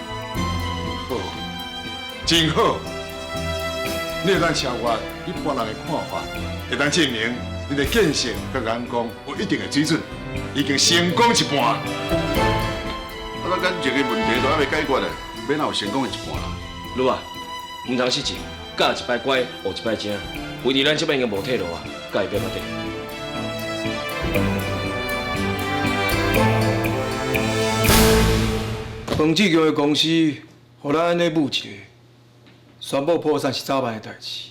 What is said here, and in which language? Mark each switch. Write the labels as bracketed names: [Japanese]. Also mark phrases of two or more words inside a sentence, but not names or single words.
[Min Nan Chinese] 好，真好。你会当超越一般人的看法，会当证明你的见识和眼光有一定的水准。已经成功一半。我感觉这个问题都还未解决咧，免哪有成功的一半啦。女啊，唔通失志，教一摆乖，学一摆精。为伫咱这边已经无退路啊，甲会变乜的？彭志强的公司，互咱安尼舞一个，宣布破产是早晚的代志。